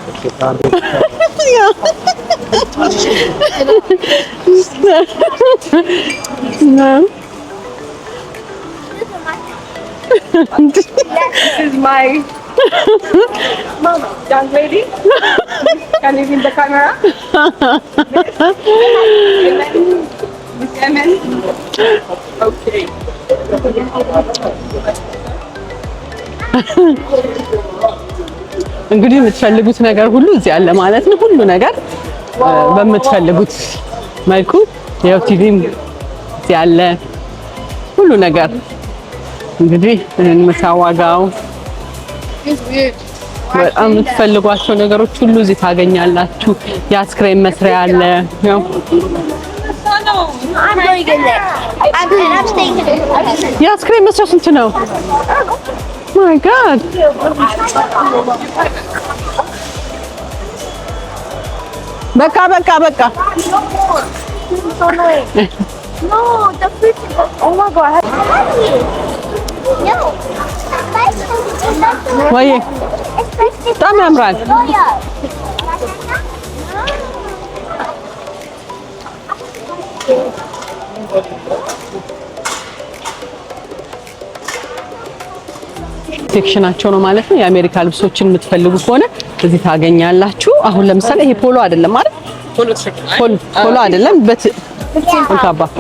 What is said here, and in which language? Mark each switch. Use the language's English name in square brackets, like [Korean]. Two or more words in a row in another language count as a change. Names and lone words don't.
[English] No. This is my young lady. Can you see the camera? Miss Emin. Okay. [Amharic] እንግዲህ የምትፈልጉት ነገር ሁሉ እዚህ አለ ማለት ነው። ሁሉ ነገር በምትፈልጉት መልኩ ያው ቲቪም እዚህ አለ። ሁሉ ነገር እንግዲህ ምሳዋጋው በጣም የምትፈልጓቸው ነገሮች ሁሉ እዚህ ታገኛላችሁ። የአይስክሬም መስሪያ አለ። ያው [English] I'm going in there. I'm staying in there. [Amharic] የአይስክሬም መስሪያ ስንት ነው? [English] My God. [Amharic] በቃ [English] So annoying. No, the fruit is... Oh my God. No. [Amharic] ወይ በጣም ያምራል። ሴክሽናቸው ነው ማለት ነው። የአሜሪካ ልብሶችን የምትፈልጉ ከሆነ እዚህ ታገኛላችሁ። አሁን ለምሳሌ ይሄ ፖሎ አይደለም ማለት ፖሎ አይደለም በትካባ